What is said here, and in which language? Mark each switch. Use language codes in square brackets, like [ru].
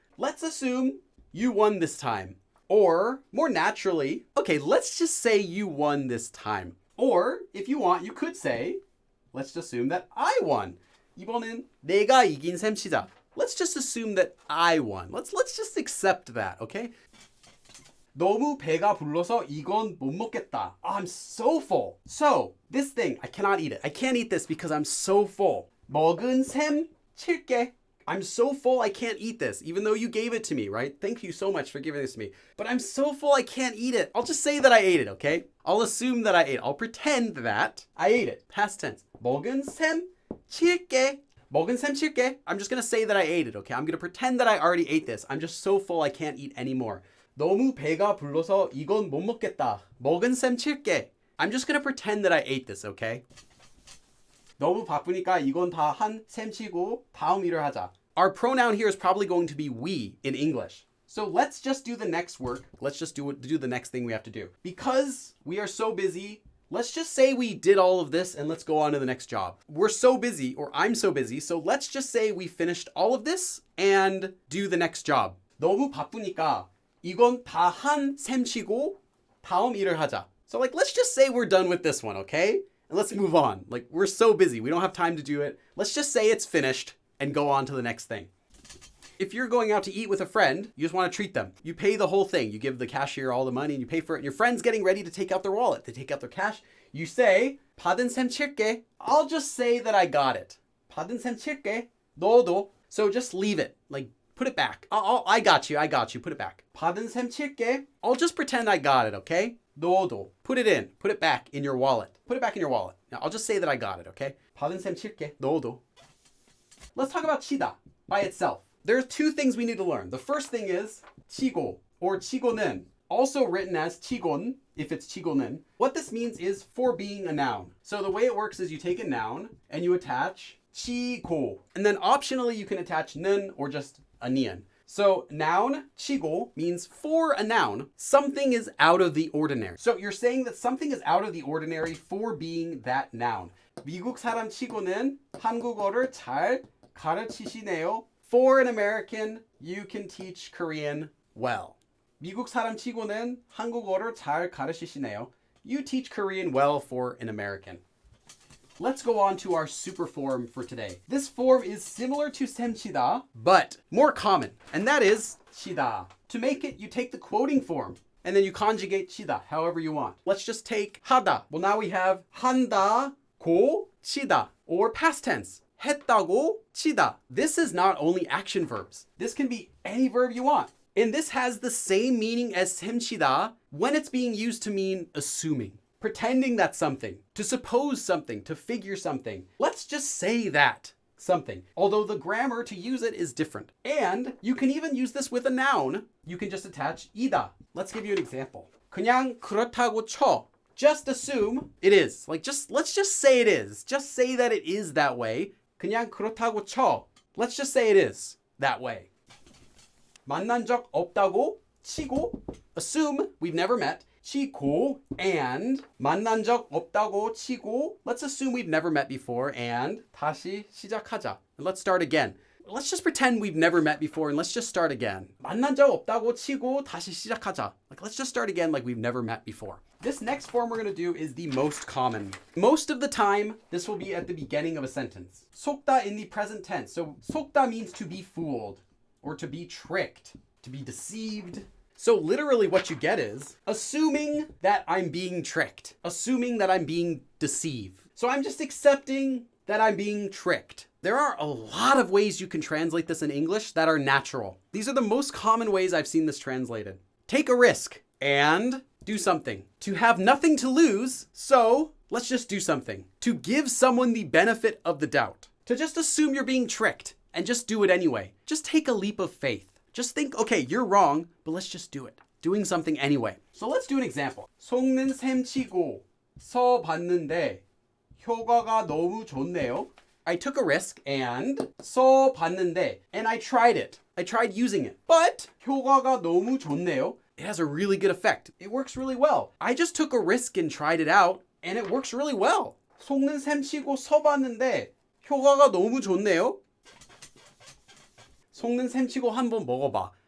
[en] Let's assume you won this time. Or, more naturally, okay, let's just say you won this time. Or, if you want, you could say, let's just assume that I won. [ko] 이번은 내가 이긴 셈치다. [en] Let's just assume that I won. Let's just accept that, okay? [ko] 너무 배가 불러서 이건 못 먹겠다. [en] I'm so full. So, this thing, I cannot eat it. I can't eat this because I'm so full. [ko] 먹은 셈 칠게. [en] I'm so full I can't eat this, even though you gave it to me, right? Thank you so much for giving this to me. But I'm so full I can't eat it. I'll just say that I ate it, okay? I'll assume that I ate it. I'll pretend that I ate it. Past tense. [ko] 먹은 셈 칠게. 먹은 셈 칠게. [en] I'm just going to say that I ate it, okay? I'm going to pretend that I already ate this. I'm just so full I can't eat anymore. [ko] 너무 배가 불러서 이건 못 먹겠다. 먹은 셈 칠게. [en] I'm just going to pretend that I ate this, okay? [ko] 너무 바쁘니까 이건 다 한 셈 치고 다음 일을 하자. [en] Our pronoun here is probably going to be we in English. So let's just do the next work. Let's just do the next thing we have to do. Because we are so busy, let's just say we did all of this and let's go on to the next job. We're so busy, or I'm so busy, so let's just say we finished all of this and do the next job. 너무 바쁘니까 이건 다 한 셈 치고 다음 일을 하자. So let's just say we're done with this one, okay? And let's move on. We're so busy. We don't have time to do it. Let's just say it's finished and go on to the next thing. If you're going out to eat with a friend, you just want to treat them. You pay the whole thing. You give the cashier all the money and you pay for it. And your friend's getting ready to take out their wallet. They take out their cash. You say, [ko] 받은 셈 칠게. [en] I'll just say that I got it. [ko] 받은 셈 칠게. 너도. [en] So just leave it. Put it back. I got you. Put it back. [ko] 받은 셈 칠게. [en] I'll just pretend I got it, okay? [ko] 너도. [en] Put it in. Put it back in your wallet. Put it back in your wallet. Now, I'll just say that I got it, okay? [ko] 받은 셈 칠게. 너도. [en] Let's talk about 치다 by itself. There are two things we need to learn. The first thing is 치고 or 치고는, also written as 치곤 if it's 치고는. What this means is for being a noun. So the way it works is you take a noun and you attach 치고. And then optionally you can attach 는 or just a nian. So noun, 치고, means for a noun, something is out of the ordinary. So you're saying that something is out of the ordinary for being that noun. [ko] 미국 사람 치고는 한국어를 잘 가르치시네요. [en] For an American, you can teach Korean well. [ko] 미국 사람 치고는 한국어를 잘 가르치시네요. [en] You teach Korean well for an American. Let's go on to our super form for today. This form is similar to 셈치다, but more common, and that is 치다. To make it, you take the quoting form, and then you conjugate 치다 however you want. Let's just take 하다. Well, now we have 한다고 치다, or past tense. [ko] 했다고 치다. [en] This is not only action verbs. This can be any verb you want. And this has the same meaning as 셈치다 when it's being used to mean assuming, pretending that something, to suppose something, to figure something. Let's just say that something, although the grammar to use it is different. And you can even use this with a noun. You can just attach 이다. Let's give you an example. [ko] 그냥 그렇다고 쳐. [en] Just assume it is. Let's just say it is. Just say that it is that way. [ko] 그냥 그렇다고 쳐. [en] Let's just say it is that way. [ko] 만난 적 없다고 치고. [en] Assume we've never met. [ko] 치고 and 만난 적 없다고 치고. [en] Let's assume we've never met before and [ko] 다시 시작하자. [en] Let's start again. Let's just pretend we've never met before and let's just start again. [ko] 만난 적 없다고 치고 다시 시작하자. [en] Let's just start again like we've never met before. This next form we're going to do is the most common. Most of the time, this will be at the beginning of a sentence. 속다 in the present tense. So 속다 means to be fooled or to be tricked, to be deceived. So literally what you get is assuming that I'm being tricked, assuming that I'm being deceived. So I'm just accepting that I'm being tricked. There are a lot of ways you can translate this in English that are natural. These are the most common ways I've seen this translated. Take a risk and do something. To have nothing to lose, so let's just do something. To give someone the benefit of the doubt. To just assume you're being tricked and just do it anyway. Just take a leap of faith. Just think, okay, you're wrong, but let's just do it. Doing something anyway. So let's do an example. [ko] 속는 셈치고 써봤는데 효과가 너무 좋네요. [en] I took a risk and 써봤는데 and I tried it. I tried using it. [ko] But 효과가 너무 좋네요. [en] It has a really good effect. It works really well. I just took a risk and tried it out and it works really well. [ko] 속는 셈치고 써봤는데 효과가 너무 좋네요. 속는 셈치고 한번 먹어봐.